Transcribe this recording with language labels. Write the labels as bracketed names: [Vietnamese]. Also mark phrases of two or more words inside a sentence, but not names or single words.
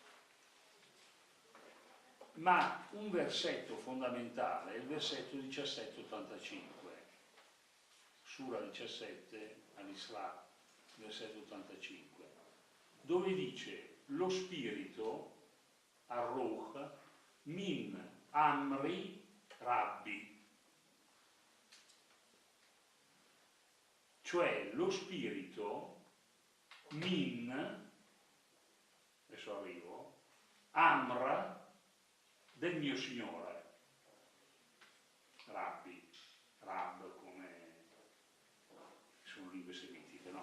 [Italian] Ma un versetto fondamentale è il versetto 1785, Sura 17 all'Isra, versetto 85, dove dice lo spirito, [Arabic] الروح من أمر ربي, [Italian] cioè lo spirito min, adesso arrivo, amra del mio Signore, rabbi, rab come sono lingue semitiche, no?